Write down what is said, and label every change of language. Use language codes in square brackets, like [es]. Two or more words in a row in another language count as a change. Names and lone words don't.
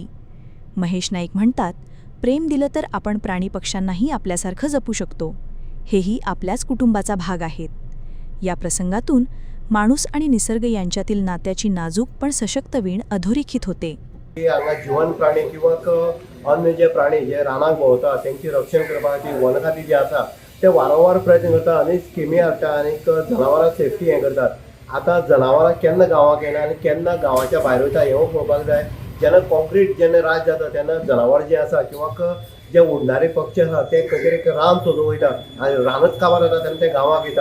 [mr] महेश नाईक म्हणतात, प्रेम दिलं तर आपण प्राणी पक्ष्यांनाही आपल्यासारखं जपू शकतो, हेही आपल्याच कुटुंबाचा भाग आहेत। या प्रसंगातून माणूस आणि निसर्ग यांच्यातील नात्याची नाजूक पण सशक्त वीण अधोरेखित होते। [kok] हांगा जिवंत प्राणी किंवा अन्य जे प्राणी जे रानाक भोंवता त्यांची रक्षण करपाची वन खाती जे आसा ते वारंवार प्रयत्न करता आनी स्किमी हाडटा आनी जनावरां सेफ्टी हें करतात। आतां जनावरां केन्ना गांवांक येना आनी केन्ना गांवाच्या भायर वयता हें पळोवपाक जाय। जेन्ना कॉन्क्रीट जेन्ना रात जाता तेन्ना जनावर जे आसा किंवा जे उडणारे पक्षी आसा ते खंय तरी रान सोदून वयता आनी रानच काबार जाता तेन्ना ते गांवांक येता।